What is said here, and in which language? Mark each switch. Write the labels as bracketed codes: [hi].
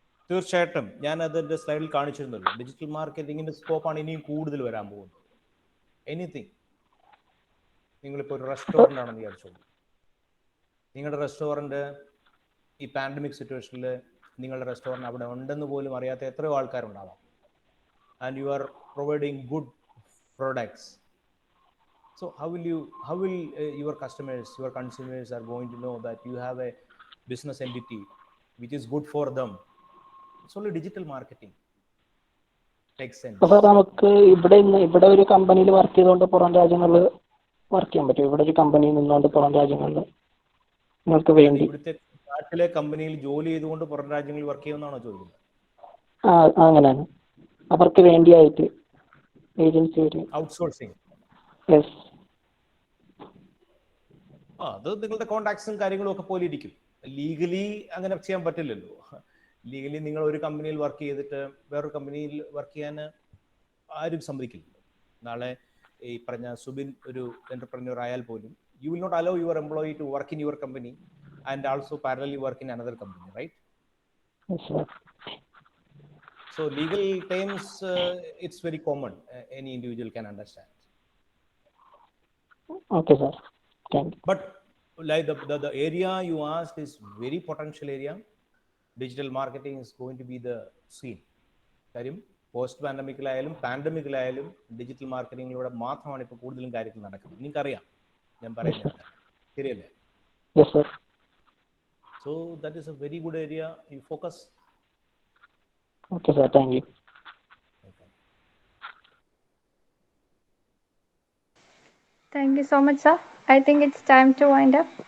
[ml] തീർച്ചയായിട്ടും ഞാൻ അതിൻ്റെ സ്ലൈഡിൽ കാണിച്ചിരുന്നല്ലോ. ഡിജിറ്റൽ മാർക്കറ്റിങ്ങിൻ്റെ സ്കോപ്പാണ് ഇനിയും കൂടുതൽ വരാൻ പോകുന്നത്. എനിത്തിങ്, നിങ്ങളിപ്പോൾ ഒരു റെസ്റ്റോറൻ്റ് ആണെന്ന് വിചാരിച്ചോളൂ. നിങ്ങളുടെ റെസ്റ്റോറൻറ്റ് ഈ പാൻഡമിക് സിറ്റുവേഷനിൽ നിങ്ങളുടെ റെസ്റ്റോറൻറ്റ് അവിടെ ഉണ്ടെന്ന് പോലും അറിയാത്ത എത്രയോ ആൾക്കാരുണ്ടാവാം. [en] And you are providing good products. So how will your customers, your consumers are going to know that you have a business entity which is good for them? It's only digital marketing. Makes sense. [ml] അപ്പോൾ നമുക്ക് ഇവിടെ ഒരു കമ്പനിയിൽ work ചെയ്തുകൊണ്ട് പുറം രാജ്യങ്ങളിൽ work ചെയ്യാൻ പറ്റും? ഇവിടെ ഒരു കമ്പനിയിൽ നിന്നുകൊണ്ട് പുറം രാജ്യങ്ങളിൽ നിങ്ങൾക്ക് വേണ്ടി ഇവിടുത്തെ നാട്ടിലെ കമ്പനിയിൽ ജോലി ചെയ്തുകൊണ്ട് പുറം രാജ്യങ്ങളിൽ വർക്ക് ചെയ്യുമെന്നാണോ ചോദിക്കുന്നത്? അങ്ങനെയാണ്. അവർക്ക് വേണ്ടിയായിട്ട് ഏജൻസി ഔട്ട്സോഴ്സിങ്. [en] Yes. [ml] അത് നിങ്ങളുടെ കോൺടാക്ട്സും കാര്യങ്ങളും ഒക്കെ പോലെ ഇരിക്കും. ലീഗലി അങ്ങനെ ചെയ്യാൻ പറ്റില്ലല്ലോ. ലീഗലി നിങ്ങൾ ഒരു കമ്പനിയിൽ വർക്ക് ചെയ്തിട്ട് വേറൊരു കമ്പനിയിൽ വർക്ക് ചെയ്യാൻ ആരും സമ്മതിക്കില്ലല്ലോ. നാളെ ഈ പറഞ്ഞ സുബിൻ ഒരു എന്റർപ്രന്യൂർ ആയാൽ പോലും [en] You will not allow your employee to work in your company and also parallelly work in another company, right? So legal terms, it's very common. Any individual can understand. Okay, sir. Thank you. But like the area you asked is very potential area. Digital marketing is going to be the scene. [ml] കാര്യം post പാൻഡമിക്കിലായാലും പാൻഡമിക്കിലായാലും digital മാർക്കറ്റിങ്ങിലൂടെ മാത്രമാണ് ഇപ്പോൾ കൂടുതലും കാര്യങ്ങൾ നടക്കുന്നത്. നിങ്ങൾക്കറിയാം ഞാൻ പറയുന്നത്, ശരിയല്ലേ? [en] Yes, sir. So that is a very good area. You focus. Okay, sir. Thank you. Thank you so much, sir. I think it's time to wind up.